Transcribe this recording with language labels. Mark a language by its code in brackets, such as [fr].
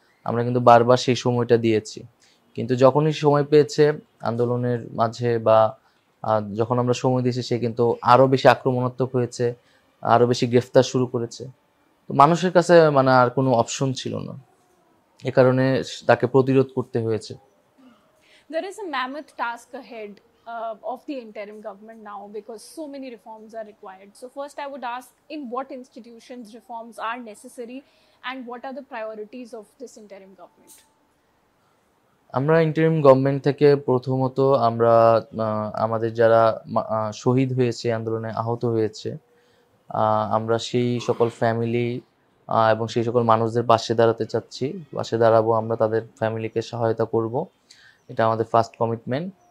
[bn] আমরা কিন্তু বারবার সেই সময়টা দিয়েছি, কিন্তু যখনই সময় পেয়েছে আন্দোলনের মাঝে, বা যখন আমরা সময় দিয়েছি, সে কিন্তু আরো বেশি আক্রমণাত্মক হয়েছে, আরো বেশি গ্রেফতার শুরু করেছে। তো মানুষের কাছে মানে আর কোনো অপশন ছিল না, এ কারণে তাকে প্রতিরোধ করতে হয়েছে। [en] There is a mammoth task ahead of the interim government now, because so many reforms are required. So first I would ask, in what institutions reforms are necessary, and what are the priorities of this interim government? [bn] আমরা interim government থেকে প্রথমত আমরা আমাদের যারা শহীদ হয়েছে, আন্দোলনে আহত হয়েছে, আমরা সেই সকল ফ্যামিলি এবং সেই সকল মানুষদের পাশে দাঁড়াতে চাচ্ছি, পাশে দাঁড়াবো, আমরা তাদের ফ্যামিলিকে সহায়তা করব, এটা আমাদের ফার্স্ট কমিটমেন্ট।